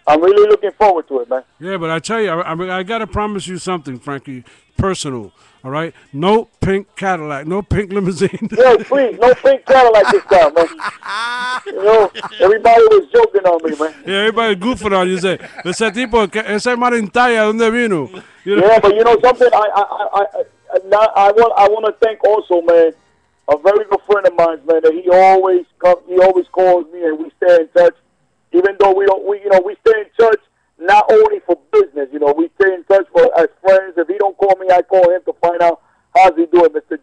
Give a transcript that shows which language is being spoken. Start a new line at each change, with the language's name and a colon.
English: I'm really looking forward to it, man. Yeah, but I tell you, I got to promise you something, Frankie, personal, all right? No pink Cadillac, no pink limousine. Yo, please, no pink Cadillac this time, man. You know, everybody was joking on me, man. Yeah, everybody goofing on you.
Spanish: Say, ese tipo, ese marintaya, ¿dónde vino?
English: You know? Yeah, but you know something? I want to thank also, man, a very good friend of mine, man. That he always calls me, and we stay in touch. Even though we stay in touch not only for business. You know, we stay in touch as friends. If he don't call me, I call him to find out how's he doing, Mr.